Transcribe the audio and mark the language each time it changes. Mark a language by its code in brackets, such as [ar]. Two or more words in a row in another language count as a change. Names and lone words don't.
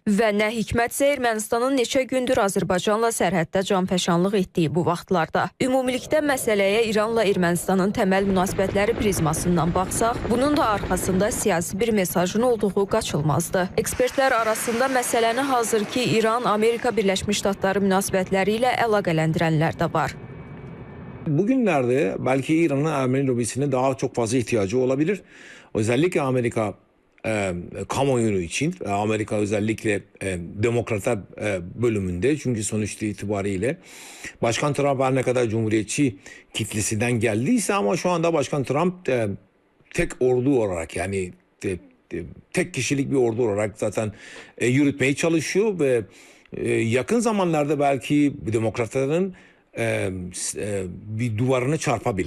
[az] Və nə hikmətsə Ermənistanın neçə gündür Azərbaycanla sərhəddə canfəşanlıq etdiyi bu vaxtlarda. Ümumilikdə məsələyə İranla Ermənistanın təməl münasibətləri prizmasından baxsaq, bunun da arxasında siyasi bir mesajın olduğu qaçılmazdı. Ekspertlər arasında məsələni hazırki İran-Amerika Birləşmiş Ştatları münasibətləri ilə əlaqələndirənlər də var. [tr] Bugünlerde belki İran'ın Ermeni lobisine daha çok fazla ihtiyacı olabilir. Özellikle Amerika kamuoyu için, Amerika özellikle demokratlar bölümünde, çünkü sonuçta itibariyle Başkan Trump her ne kadar cumhuriyetçi kitlesinden geldiyse ama şu anda Başkan Trump tek ordu olarak, yani tek kişilik bir ordu olarak zaten yürütmeye çalışıyor ve yakın zamanlarda belki demokratların bir duvarını çarpabilir.